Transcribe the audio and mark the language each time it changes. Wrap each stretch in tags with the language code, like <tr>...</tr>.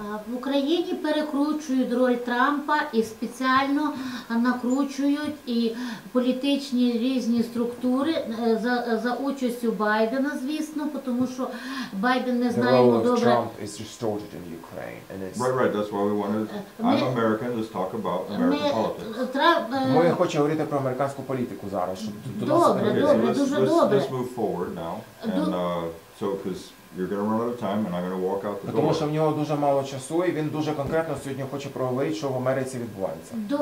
<uk>В Україні перекручують роль Трампа і спеціально накручують і політичні різні структури за участю Байдена, звісно, тому що Байден не знаємо добре.</uk> <en>Trump is distorted in Ukraine, and it's Right, that's why we wanted. I'm American. Let's talk about American politics.</en> <uk>Ми хочемо говорити про американську політику зараз, щоб добре, дуже добре.</uk> <en>Let's move forward now, and so because you're going to run out of time, and I'm going to walk out the door.</en> <uk>Тому що в нього дуже мало часу, і він дуже конкретно сьогодні хоче проговорити, що в Америці відбувається.</uk>